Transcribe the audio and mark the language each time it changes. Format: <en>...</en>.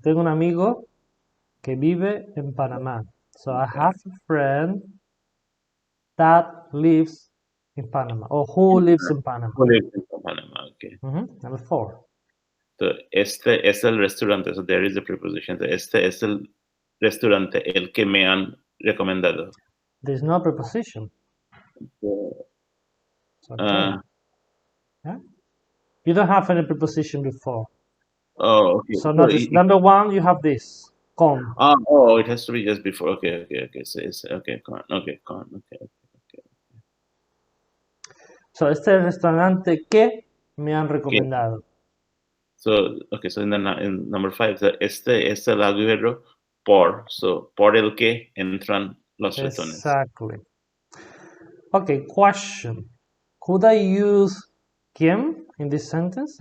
<es>Tengo un amigo que vive en Panamá.</es> <en>So I have a friend that lives in Panama, or who lives in Panama. Who lives in Panama? Okay. Number four.</en> <es>So este es el restaurante.</es> <en>So there is a preposition.</en> <es>So este es el restaurante el que me han recomendado.</es> <en>There's no preposition. Okay. Yeah? You don't have any preposition before. Oh, okay. So notice, number one, you have this con. Oh, it has to be just before. Okay. So it's okay, con. Okay.</en> <es>So este es el restaurante que me han recomendado.</es> <en>So okay, so in number 5, este laguero por.</en> <es>So por el que entran los ratones.</es> <en>Exactly. Okay, question. Could I use quien in this sentence?</en>